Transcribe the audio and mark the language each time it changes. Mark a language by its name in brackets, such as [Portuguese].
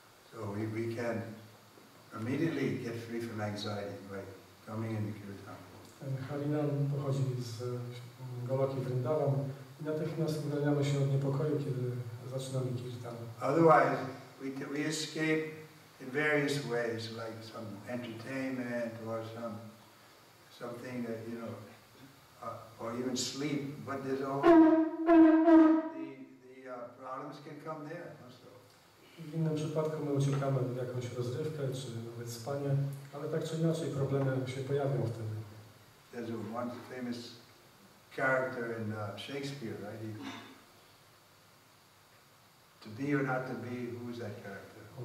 [English] So we can immediately get free from anxiety by coming in the kirtan. [Polish] Harinam pochodzi z Goloki Vrindavan i natychmiast uwalniamy się od niepokoju, kiedy zaczynamy kirtan. [English] Otherwise, we escape in various ways, like some entertainment or something that, you know, or even sleep. But there's always the problems can come there also. [Polish] W innym przypadku my uciekamy w jakąś rozrywkę, czy nawet spanie, ale tak czy inaczej problemy się pojawią wtedy. [English] There's one famous character in Shakespeare, right? To be or not to be, who is that character?